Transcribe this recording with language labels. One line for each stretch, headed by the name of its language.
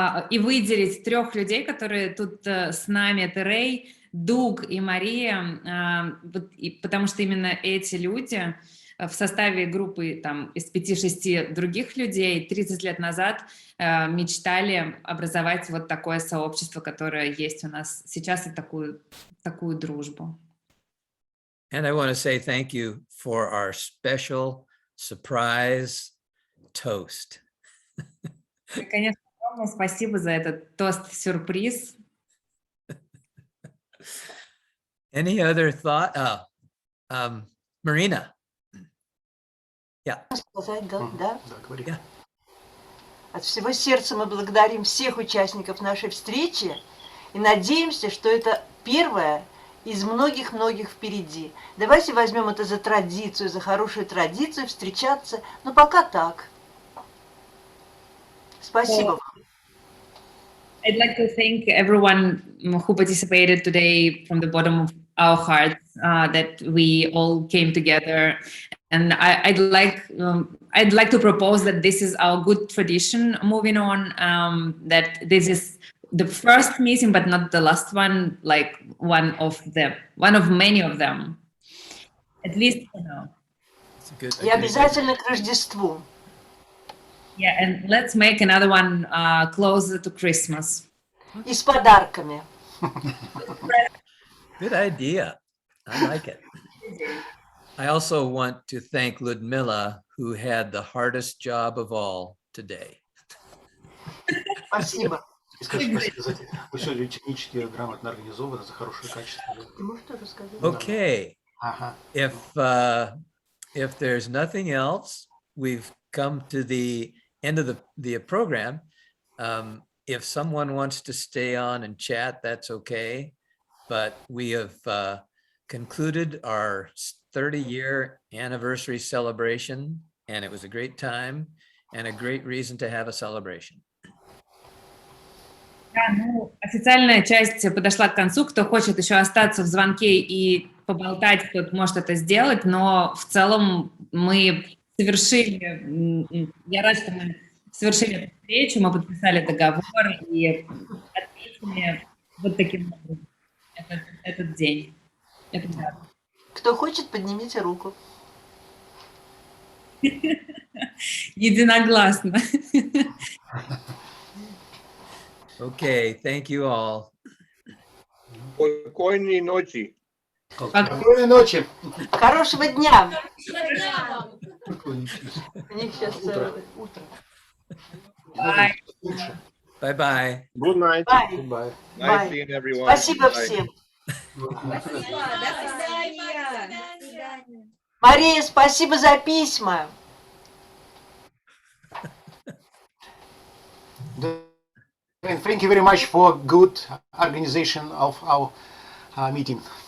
Russian: и выделить 3 людей, которые тут с нами, это Рэй, Дуг и Мария, потому что именно эти люди в составе группы там, из 5-6 других людей 30 лет назад мечтали образовать вот такое сообщество, которое есть у нас сейчас, и такую дружбу.
English: And I want to say thank you for our special surprise toast.
Russian: И, конечно, огромное спасибо за этот тост-сюрприз.
English: Any other thought? Marina. Yeah.
Russian: Сказать, да? говори.
English: Yeah.
Russian: От всего сердца мы благодарим всех участников нашей встречи и надеемся, что это первая из многих-многих впереди. Давайте возьмем это за традицию, за хорошую традицию встречаться, но пока так. Спасибо вам.
English: I'd like to thank everyone who participated today from the bottom of our hearts, that we all came together. And I'd like to propose that this is our good tradition moving on, that this is the first meeting, but not the last one, like one of many of them, at least for now.
Russian: И обязательно к Рождеству.
English: Yeah, and let's make another one closer to Christmas.
Russian: И с подарками.
English: Good idea. I like it. I also want to thank Ludmila, who had the hardest job of all today.
Russian: Спасибо. И скажи спасибо за это. Вы все технически грамотно организованы, за хорошее качество. Ты можешь тоже сказать?
English: Okay.
Russian: Ага.
English: If there's nothing else, we've come to the end of the program. If someone wants to stay on and chat, that's okay. But we have concluded our 30-year anniversary celebration, and it was a great time and a great reason to have a celebration.
Russian: Да, ну, официальная часть подошла к концу. Кто хочет еще остаться в звонке и поболтать, тот может это сделать, но в целом мы совершили, я рада, что мы совершили эту встречу, мы подписали договор и отметили вот таким образом этот день. Это да. Кто хочет, поднимите руку. Единогласно.
English: Okay, thank you all.
Russian: Спокойной ночи. Спокойной ночи. Хорошего дня. Хорошего дня вам. У них сейчас утро.
English: Bye. Bye-bye. Good night. Bye. Nice seeing everyone.
Russian: Спасибо
English: Bye.
Russian: всем. Спасибо. До свидания. Мария, спасибо за письма.
English: Thank you very much for good organization of our meeting.